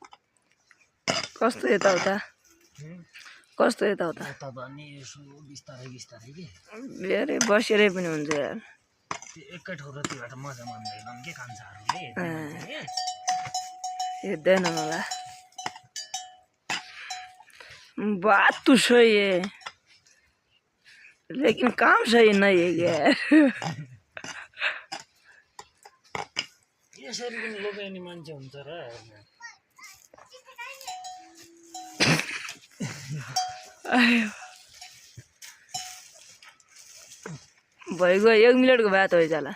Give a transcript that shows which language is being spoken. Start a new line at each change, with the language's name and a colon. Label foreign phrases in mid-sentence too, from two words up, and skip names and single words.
Nepali: कस्तो यताउता कस्तो यताउता यता त अनि यसो बिस्तारै बिस्तारै के अरे बसेरै पनि हुन्छ यार त्यो एकै ठाउँबाट मजा मान्दैनन् के कान्छाहरूले हेर्दैन मलाई
Hindi: बात तो सही है लेकिन काम सही नहीं है यार
Nepali: यसरी पनि लोग्ने मान्छे हुन्छ र भइगयो 1 मिनेटको बात हो जाला